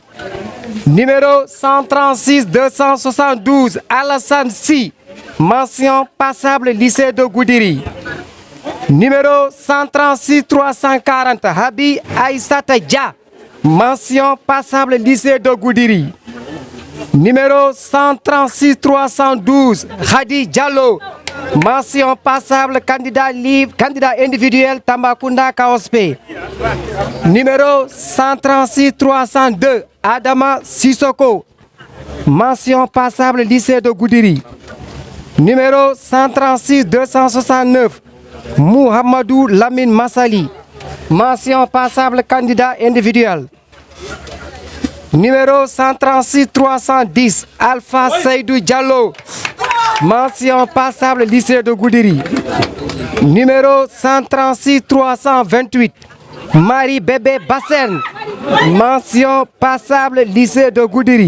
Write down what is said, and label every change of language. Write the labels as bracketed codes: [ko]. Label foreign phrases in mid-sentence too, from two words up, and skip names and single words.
[fr] Numéro 136 272, Alassane Si, mention passable, lycée de Goudiri. Numéro 136 340, Habi Aïssata Dia, mention passable, lycée de Goudiri. Numéro 136 312, Khadi Diallo, mention passable, candidat libre, candidat individuel Tambacounda KOSP. Numéro 136 302, Adama Sissoko, mention passable, lycée de Goudiri. Numéro 136 269, Mouhamadou Lamine Massali, mention passable, candidat individuel. Numéro 136 310, Alpha Seydou Diallo, mention passable, lycée de Goudiri. Numéro 136 328, Marie Bébé Bassen, mention passable, lycée de Goudiri.